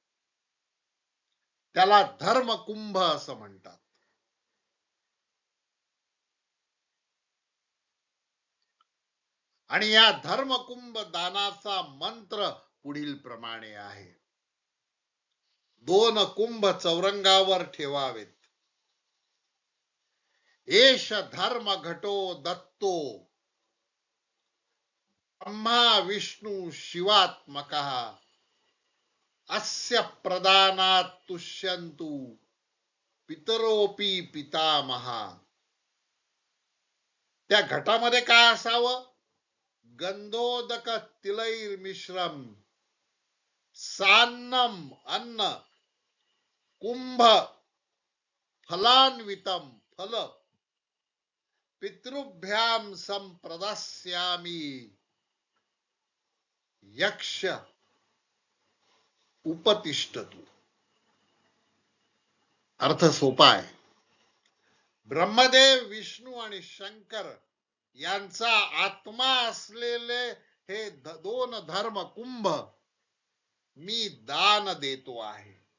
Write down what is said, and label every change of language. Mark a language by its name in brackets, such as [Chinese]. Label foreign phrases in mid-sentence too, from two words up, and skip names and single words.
[Marathi] त्याला धर्मकुंभ असं म्हणतात. आणि या धर्मकुंभ दानाचा मंत्र पुढील प्रमाणे आहे. 2 कुंभ चौरंगावर ठेवावेत. [Sanskrit] एष धर्म घटो दत्तो ब्रह्मा विष्णू शिवात्मकः अस्य प्रदानात तुष्यन्तु पितरोपि पितामहा. [Marathi] त्या घटामध्ये काय असावं? [Sanskrit] गंधोदक तिलैर्मिश्रम सान्नम अन्न कुंभ फलान्वितम फल पितृभ्याम संप्रदास्यामि यक्ष उपतिष्ठतु. [Marathi] अर्थ सोपा आहे. ब्रह्मदेव, विष्णू आणि शंकर यांचा आत्मा असलेले हे 2 धर्म कुंभ मी दान देतो आहे.